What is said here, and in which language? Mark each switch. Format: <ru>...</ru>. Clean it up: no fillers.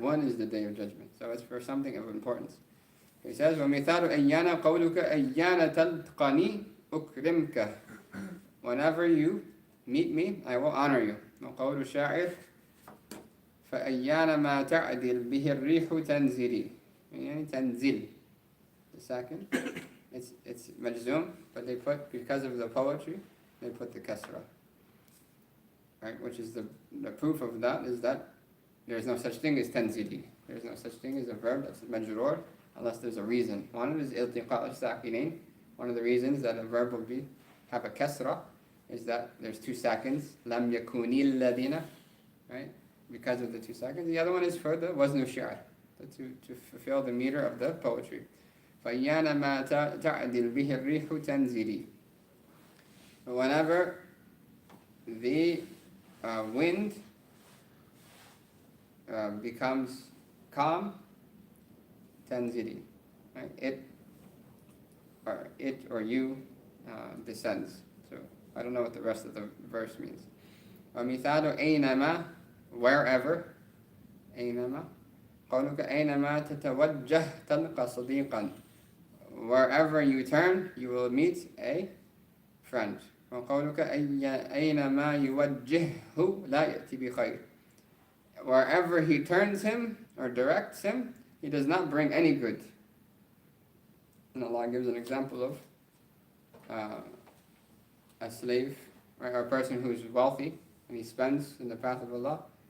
<en>When is the day of judgment? So it's for something of importance. He says</en> <ar>ومثال أيانا قولك أيانا تلقاني أكرمك.</ar> <en>Whenever you meet me, I will honor you.</en> <ar>وقول الشاعر فأيانا ما تعدل به الريح تنزلي. يعني تنزل.</ar> <en>The second, it's majzum, but they put, because of the poetry, they put the kasra. Right? Which is the proof of that is that there is no such thing as tanzili. There is no such thing as a verb that's majroor unless there's a reason. One is iltiqa al-sakinain. One of the reasons that a verb will have a kasra is that there's 2 seconds. Lam yakuni alladhina, right? Because of the 2 seconds. The other one is for the wazn shi'r, to fulfill the meter of the poetry.</en> <ar>فَأَيَّانَ مَا تَعْدِلْ بِهِ الرِّيحُ تَنْزِلِي.</ar> <en>Whenever the wind becomes calm, tanzili, right? It or you descends. So I don't know what the rest of the verse means.</en> <ar>ومثال أينما,</ar> <en>wherever.</en> <ar>أينما قولك أينما تتوجه تلقى صديقا.</ar> <en>Wherever you turn, you will meet a friend.</en> <ar>وقولك أينما يوجهه لا يأتي بخير.</ar> <en>Wherever he turns him or directs him, he does not bring any good. And Allah gives an example of a slave, or a person who's wealthy and he spends in the path of Allah.</en>